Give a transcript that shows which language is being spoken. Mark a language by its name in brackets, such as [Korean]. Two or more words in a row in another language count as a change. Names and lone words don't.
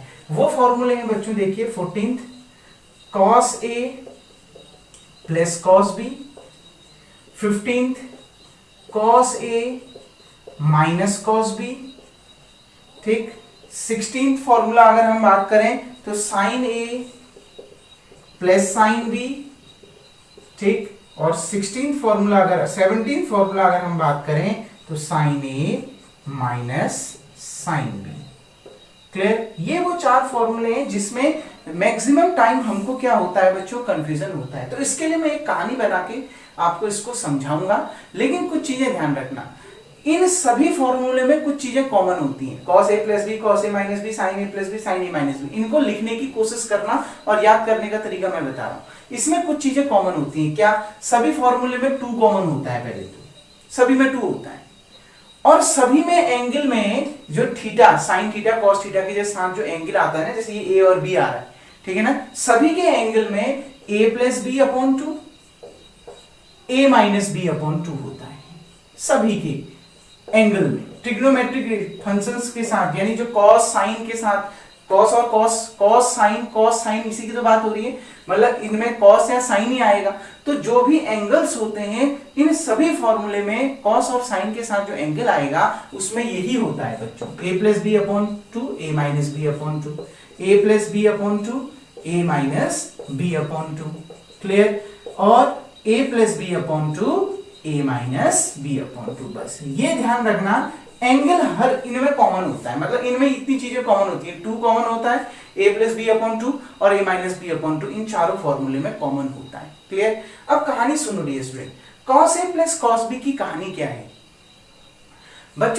[Hindi] वो फॉर्मूले हैं बच्चों, देखिए 14th [English] cos a plus cos b, [Hindi] 15th [English] cos a minus cos b, [Hindi] ठीक। 16th फॉर्मूला अगर हम बात करें तो [English] sin a plus sin b, [Hindi] ठीक। और 16th फॉर्मूला अगर 17th फॉर्मूला अगर हम बात करें तो [English] sin a minus sin b. [Hindi] क्लियर, ये वो 4 फॉर्मूले हैं जिसमें [English] maximum time [Hindi] हमको क्या होता है बच्चों, कंफ्यूजन होता है। तो इसके लिए मैं एक कहानी बना के आपको इसको समझाऊंगा, लेकिन कुछ चीजें ध्यान रखना। इन सभी फॉर्मूले में कुछ चीजें कॉमन होती हैं, [English] cos a plus b, cos a minus b, sin a plus b, sin a minus b. [Hindi] इनको लिखने की कोशिश करना और याद करने का तरीका मैं बता रहा हूं। इसमें कुछ चीजें कॉमन होती हैं। क्या? सभी फॉर्मूले में 2 कॉमन होता है, पहले तो सभी में 2 होता है, और सभी में एंगल में जो थीटा, साइन थीटा, कॉस थीटा के साथ जो एंगल आता है ना, जैसे ये ए और बी आ रहा है, ठीक है ना, सभी के एंगल में [English] a plus b upon 2, a minus b upon 2 [Hindi] होता है, सभी के एंगल में। [English] trigonometric functions [Hindi] के साथ, यानी जो कॉस साइन के साथ, कॉस और कॉस साइन इसी की तो बात हो रही है, मतलब इनमें कॉस या साइन ही आएगा। तो जो भी एंगल्स होते हैं इन सभी फॉर्मूले में कॉस और साइन के साथ जो एंगल आएगा उसमें यही होता है बच्चों, [English] a plus b upon 2, a minus b upon 2, a plus b upon 2, a minus b upon 2. Clear? और a plus b upon 2, a minus b upon 2. [Hindi] बस ये ध्यान रखना, एंगल हर इनमें कॉमन होता है, मतलब इनमें इतनी चीजें कॉमन होती है। 2 कॉमन होता है, [English] a plus b upon 2 [Hindi] और [English] a minus b upon 2, [Hindi] इन चारों फॉर्मूले में कॉमन होता है। क्लियर? अब कहानी सुनो [English] dear student, cos a plus cos b [Hindi] की कहानी क्या है बच्चों?